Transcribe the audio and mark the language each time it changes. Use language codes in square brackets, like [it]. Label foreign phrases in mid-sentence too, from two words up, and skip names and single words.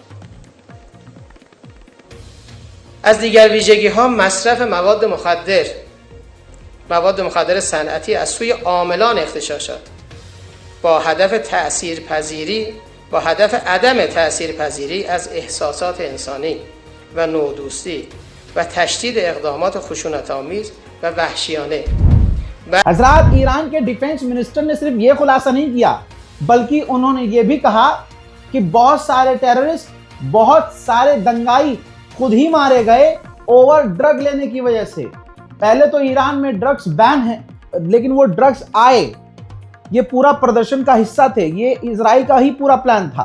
[fa] از دیگر ویژگی ها مصرف مواد مخدر صنعتی از سوی عاملان اغتشاشات با هدف عدم تأثیرپذیری از احساسات انسانی و نودوستی و تشدید اقدامات خشونت‌آمیز و وحشیانه. [hi] हजरात, ईरान के [en] defense minister [hi] ने सिर्फ ये खुलासा नहीं किया बल्कि उन्होंने ये भी कहा कि बहुत सारे टेररिस्ट, बहुत सारे दंगाई खुद ही मारे गए [en] over drug [hi] लेने की वजह से। पहले तो ईरान में [en] drugs ban [hi] है, लेकिन वो ड्रग्स आए, ये पूरा प्रदर्शन का हिस्सा थे, ये इजराइल का ही पूरा प्लान था।